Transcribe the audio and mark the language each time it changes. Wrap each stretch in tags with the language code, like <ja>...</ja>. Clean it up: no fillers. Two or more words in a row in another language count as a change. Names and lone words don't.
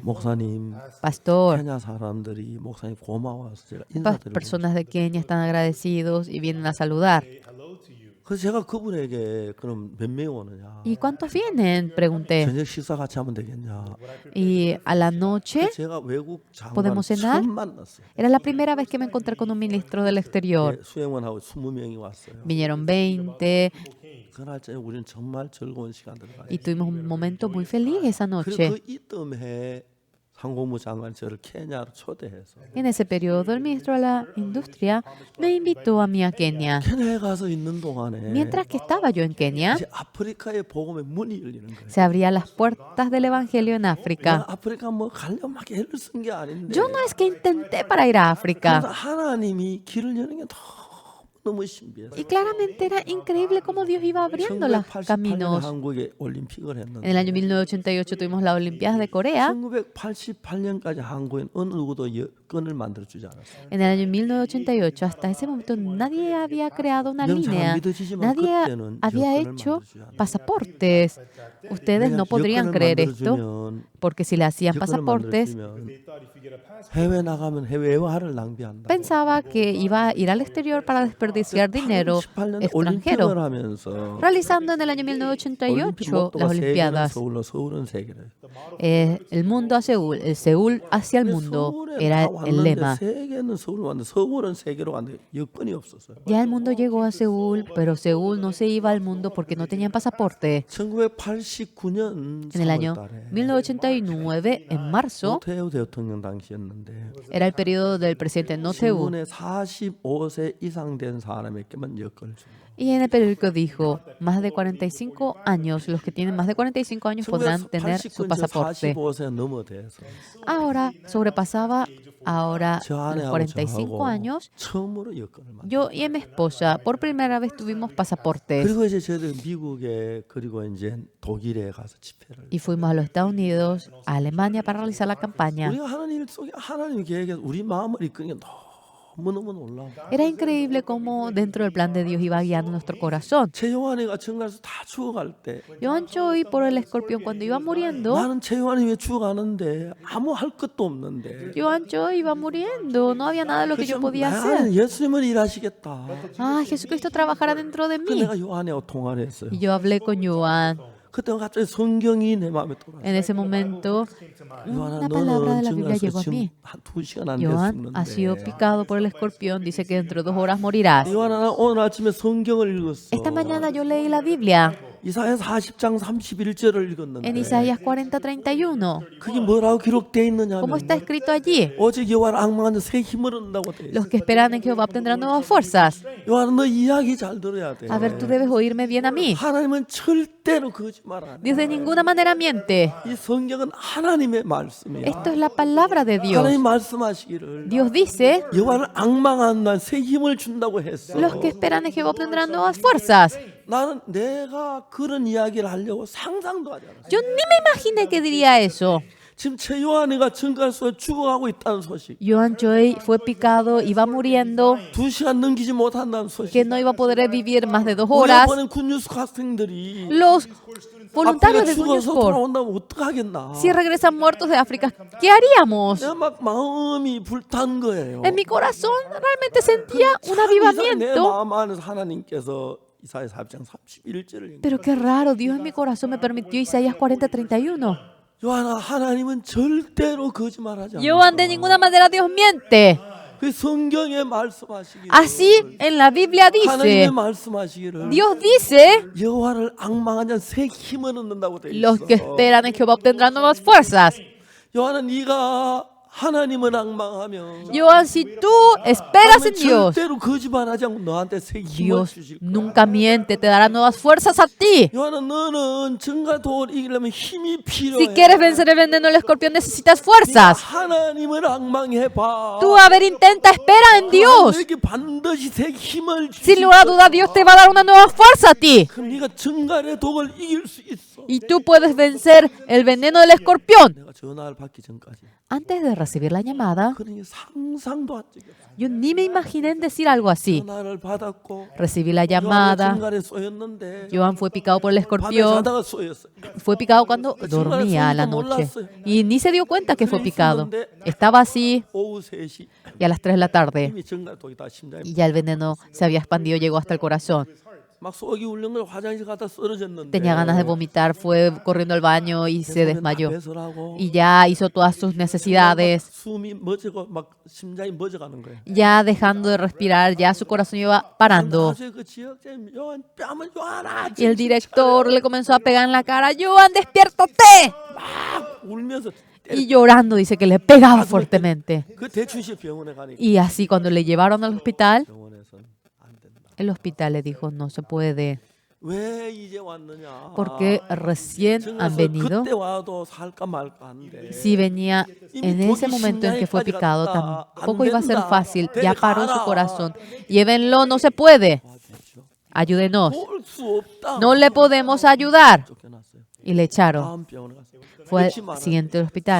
<ko>목사님, Pastor, 케냐 사람들이 목사님 고마워서 제가 las 인사드리고.</ko> <es>personas de Kenia están agradecidos y vienen a saludar.</es> <ko>그래서 제가 그분에게 그럼 몇 명 오느냐?</ko> <es>¿Y cuántos vienen? Pregunté.</es> <ko>저녁 식사 같이 하면 되겠냐?</ko> <es>Y a la noche</es> <ko>제가 외국 장관</ko> <es>¿Podemos cenar?</es> <ko>처음 만났어요.</ko> <es>era la primera vez que me encontré con un ministro del exterior.</es> <ko>네, 수행원하고 20명이 왔어요.</ko> <es>Vinieron 20</es> <ko>그날 저녁 우리는 정말 즐거운 시간들을 가졌어요.</ko> <es>y tuvimos un momento muy feliz esa 그리고 noche.</es> <ko>그 이듬해 상공부 장관이 저를 케냐로 초대해서</ko> <es>En ese periodo, el ministro de la industria me invitó a mí a Kenia.</es> <ko>케냐에 가서 있는 동안에</ko> <es>Mientras que estaba yo en Kenia,</es> <ko>이제 아프리카의 복음의 문이 열리는 거예요.</ko> <es>se abrían las puertas del evangelio en África.</es> <ko>아프리카 뭐 가려면 막 애를 쓴 게 아닌데</ko> <es>Yo no es que intenté para ir a 그래서 África.</es> <ko>하나님이 길을 여는 게 너무 신비해요.</ko> <es>Y claramente era increíble cómo Dios iba abriendo los 1988년에 caminos.</es> <ko>한국에 올림픽을</ko> <es>En</es> <ko>했는데</ko> <es>el año 1988 tuvimos las Olimpiadas de Corea.</es> <ko>1988년까지 한국엔 어느 누구도 여건을 만들어주지 않았어요.</ko> <es>En el año 1988, hasta ese momento, nadie había creado una</es> <ko>여러분 잘 línea. 믿으시지만 Nadie 그때는 había 여건을 hecho 만들어주지 않았어요.</ko> <es>pasaportes. Ustedes no podrían 여건을 creer esto 만들어주면 porque si le hacían 여건을 pasaportes,</es> <ko>만들어주면 해외 나가면 해외화를 낭비한다.</ko> <es>pensaba que iba a ir al exterior para desperdiciar dinero 88년 extranjero.</es> <ko>올림픽을 하면서</ko> <es>Realizando en el año 올림픽 1988 목도가 las 세계는 Olimpiadas.</es> <ko>서울로 서울은 세계래.</ko> <es>El mundo a Seúl, el Seúl hacia el mundo 서울에 era 다 el 왔는데 lema.</es> <ko>세계는 서울 왔는데 서울은 세계로 갔는데 여건이 없었어요.</ko> <es>Ya el mundo llegó a Seúl, pero Seúl no se iba al mundo porque no tenían pasaporte. 1989년 En el año 3월달에 1989, en marzo,</es> <ko>노태우 대통령 당시였는데</ko> <es>era el periodo del presidente Noteú.</es> <ko>신문에 45세 이상 된 사람에게만 여건을 준 거예요.</ko> <es>Y en el periódico dijo, más de 45 años, los que tienen más de 45 años podrán tener su 1989년 pasaporte.</es> <ko>45세 넘어돼서</ko> <es>Ahora sobrepasaba ahora 저 los 아내하고 45 저하고 años.</es> <ko>처음으로 여건을 만들었어요.</ko> <es>Yo y mi esposa por primera vez tuvimos pasaportes</es> <ko>그리고 이제 저희들 미국에 그리고 이제 독일에 가서 집회를</ko> <es>y fuimos a los Estados Unidos, a Alemania para realizar la campaña.</es> <ko>우리가 하나님 속에 하나님 계획에서 우리 마음을 이끄는 게 너무너무 놀라워.</ko> <es>Era increíble cómo dentro del plan de Dios iba guiando nuestro corazón.</es> <ko>최요한이가 정갈에서 다 죽어갈 때</ko> <es>Joan Choi por el escorpión cuando iba muriendo,</es> <ko>나는 최요한이 왜 죽어가는데 아무 할 것도 없는데</ko> <es>Joan Choi iba muriendo, no había nada de lo que yo podía 나는 hacer.</es> <ko>예수님은 일하시겠다.</ko> <es>Ah, Jesucristo trabajará dentro de 그 mí.</es> <ko>내가 요한하고 통화를 했어요.</ko> <es>Y yo hablé con Joan.</es> <ko>그때 갑자기 성경이 내 마음에 돌아왔어요.</ko> <es>En ese momento, 요한아 una palabra de 너는 la Biblia 정갈에서 llegó a 지금 mí.</es> <ko>한 2시간 안</ko> <es>Joan ha sido 됐었는데 picado por el escorpión, dice que dentro de 2 horas morirás.</es> <ko>요한아 나 오늘 아침에 성경을 읽었어.</ko> <es>Esta mañana yo leí la Biblia</es> <ko>이사야 40장 31절을 읽었는데</ko> <es>En Isaías 40:31,</es> <ko>그게 뭐라고 기록되어 있느냐면</ko> <es>¿cómo está escrito allí?</es> <ko>오직 여호와를 악망하는 새 힘을 얻는다고 되어 있어.</ko> <es>Los que esperan en Jehová obtendrán nuevas fuerzas.</es> <ko>요한아 너 이야기 잘 들어야 돼.</ko> <es>A ver, tú debes oírme bien a mí.</es> <ko>하나님은 절대로 거짓말 안 해.</ko> <es>Dios de ninguna manera miente.</es> <ko>이 성경은 하나님의 말씀이야.</ko> <es>Esto es la palabra de Dios.</es> <ko>하나님 말씀하시기를</ko> <es>Dios dice,</es> <ko>여호와를 악망하는 날 새 힘을 준다고 했어.</ko> <es>los que esperan en Jehová obtendrán nuevas fuerzas.</es> <ko>나는 내가 그런 이야기를 하려고 상상도 하지 않았어.</ko> <es>Yo ni me imaginé que diría eso.</es> <ko>지금 최요한이가 증가해서 죽어가고 있다는 소식.</ko> <es>Joan Choi fue picado, iba muriendo,</es> <ko>2시간 넘기지 못한다는 소식.</ko> <es>que no iba a poder vivir más de 2 우리가 horas.</es> <ko>보낸 굿뉴스 학생들이</ko> <es>Los 아프리카 voluntarios de Good News 죽어서 Corps,</es> <ko>돌아온다면 어떡하겠나.</ko> <es>si regresan muertos de África, ¿qué haríamos?</es> <ko>내가 막 마음이 불탄 거예요.</ko> <es>En mi corazón realmente sentía un 내 avivamiento.</es> <ko>마음 안에서 하나님께서 이사야 4장 31절을</ko> <es>Pero qué raro, Dios en mi corazón me permitió Isaías 40:31.</es> <ko>요한아 하나님은 절대로 거짓말하지 않아.</ko> <es>Joan, de ninguna manera Dios miente.</es> <ko>그 성경에 말씀하시기를</ko> <es>Así en la Biblia 하나님의 dice, 말씀하시기를 Dios dice,</es> <ko>여호와를 악망하는 새 힘을 얻는다고 돼 los 있어.</ko> <es>que esperan en Jehová obtendrán nuevas fuerzas.</es> <ko>요한아 네가 하나님을 악망하면</ko> <es>Joan, si tú esperas en 하나님은 Dios,</es> <ko>절대로 거짓말하지 않고 너한테 새 힘을 Dios 주실 거야.</ko> <es>nunca miente, te dará nuevas fuerzas a ti.</es> <ko>요한아 너는 증가 도를 이기려면 힘이 필요해.</ko> <es>Si quieres vencer el veneno del escorpión, necesitas 네가 fuerzas.</es> <ko>하나님을 악망해 봐.</ko> <es>Tú, a ver, intenta, espera en Dios.</es> <ko>너에게 반드시 새 힘을</ko> <es>Sin 주실 lugar a 거야. duda, Dios te va a dar una nueva fuerza a ti.</es> <ko>그럼 네가 증가의 독을 이길 수 있어.</ko> <es>Y tú puedes vencer el veneno del escorpión.</es> <ko>내가 전화를 받기 전까지</ko> <es>Antes de recibir la llamada,</es> <ko>그런 상상도 한 적이 없어.</ko> <es>yo ni me imaginé en decir algo así.</es> <ko>전화를 받았고</ko> <es>Recibí la 요한은 llamada.</es> <ko>증가에 쏘였는데</ko> <es>Joan fue picado por el 밤에 escorpión.</es> <ko>자다가 쏘였어.</ko> <es>Fue picado cuando dormía a la noche. Y ni se dio cuenta que fue picado. Estaba así</es> <ko>오후 3시</ko> <es>y a las 3 de la tarde.</es> <ko>이미 증가 독이 다 심장에</ko> <es>Y ya el veneno se había expandido, llegó hasta el corazón.</es> <ko>막 속이 울는 걸 화장실 갔다 쓰러졌는데</ko> <es>Tenía ganas de vomitar, fue corriendo al baño y se desmayó.</es> <ko>배설하고</ko> <es>Y ya hizo todas sus necesidades,</es> <ko>숨이 멎어고 막 심장이 멎어가는 거야.</ko> <es>ya dejando de respirar, ya su corazón iba parando.</es> <ko>나중에 그 지역장님 요한 뺨을 요한아</ko> <es>Y el director le comenzó a pegar en la cara, Joan, despiértate.</es> <ko>막 울면서</ko> <es>Y llorando dice que le pegaba fuertemente.</es> <ko>그 대춘시 병원에 가니까</ko> <es>Y así cuando le llevaron al hospital,</es> <ko>병원에서는 안 된다.</ko> <es>el hospital le dijo, no se puede,</es> <ko>왜 이제 왔느냐?</ko> <es>porque recién han 증거서 venido.</es> <ko>그때 와도 살까 말까 한데</ko> <es>Si venía en ese momento en que fue picado, tampoco iba a ser fácil. Ya paró su corazón. Llévenlo, no se puede.</es> <ko>도와주십시오.</ko> <es>Ayúdenos.</es> <ko>볼수 없다.</ko> <es>No le podemos ayudar.</es> <ko>쫓겨났어요.</ko> <es>Y le echaron.</es> <ko>다음 병원에 갔어요.</ko> <es>Fue 역시 al 말은 siguiente hospital.</es>